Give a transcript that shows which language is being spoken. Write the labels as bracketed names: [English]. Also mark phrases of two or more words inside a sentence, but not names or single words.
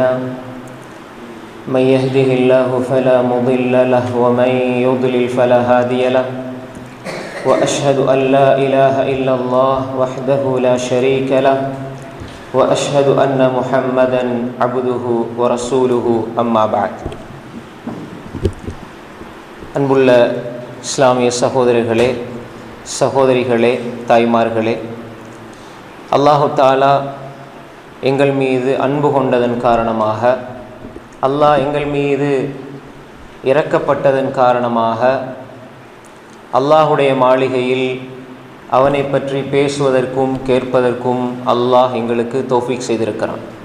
[Arabic] من يهده الله فلا مضل له ومن يضلل فلا هادي له. وأشهد أن لا إله إلا الله وحده لا شريك له وأشهد أن محمدًا عبده ورسوله أما بعد. [Tamil] அன்புள்ள இஸ்லாமிய சகோதரர்களே, சகோதரிகளே, தாய்மார்களே, [Arabic] الله تعالى [Tamil] எங்கள் மீது அன்பு கொண்டதன் காரணமாக, அல்லாஹ் எங்கள் மீது இரக்கப்பட்டதன் காரணமாக அல்லாஹுடைய மாளிகையில் அவனை பற்றி பேசுவதற்கும் கேட்பதற்கும் அல்லாஹ் எங்களுக்கு தௌஃபீக் செய்திருக்கிறான்.